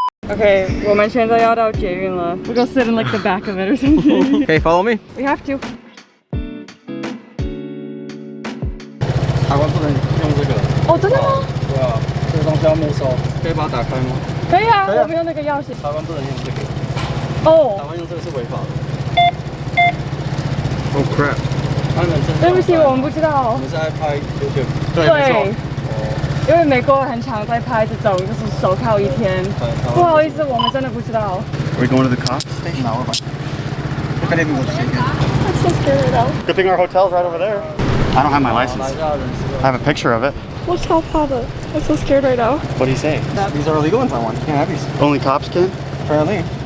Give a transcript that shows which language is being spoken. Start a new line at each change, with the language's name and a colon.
Chinese: Okay, 我们现在要到捷运了。
English: We'll go sit in like the back of it or something. Okay, follow me. We have to.
Chinese: 台湾不能用这个。哦，真的吗？对啊，这个东西要没收，可以把它打开吗？可以啊，我们用那个钥匙。台湾不能用这个。哦。台湾用这个是违法的。
English: Oh crap！
Chinese: 对不起，我们不知道。我们是在拍 YouTube。对。因为美国很常在拍这种，就是手铐1天。不好意思，我们真的不知道。
English: Are we going to the cop station? No, we're fine. I'm so scared though. Good thing our hotel's right over there. I don't have my license. I have a picture of it. What's top of it? I'm so scared right now. What do you say? These are illegal in Taiwan. You can't have these. Only cops can? Apparently.